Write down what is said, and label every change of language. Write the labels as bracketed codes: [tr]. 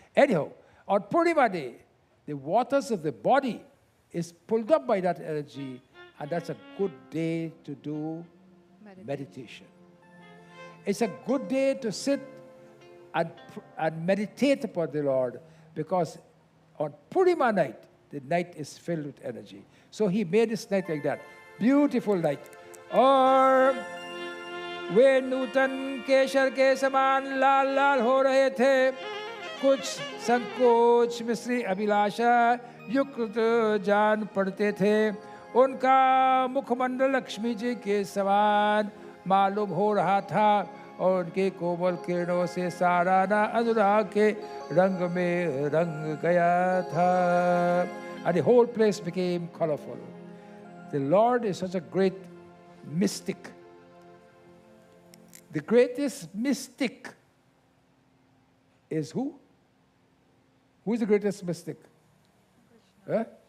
[en] Anyhow, on Purnima Day, the waters of the body is pulled up by that energy, and that's a good day to do meditation. It's a good day to sit and meditate upon the Lord, because on Purnima night, the night is filled with energy. So he made this night like that. Beautiful night. [hi] और वे नूतन केशर के समान लाल लाल हो रहे थे, कुछ संकोच मिश्री अभिलाषा युक्त जान पड़ते थे, उनका मुखमंडल लक्ष्मी जी के समान मालूम हो रहा था, और उनके कोमल किरणों से साराना अनुराग के रंग में रंग गया था. [en] And the whole place became colorful. The Lord is such a great mystic. The greatest mystic is who? Who is the greatest mystic? Huh?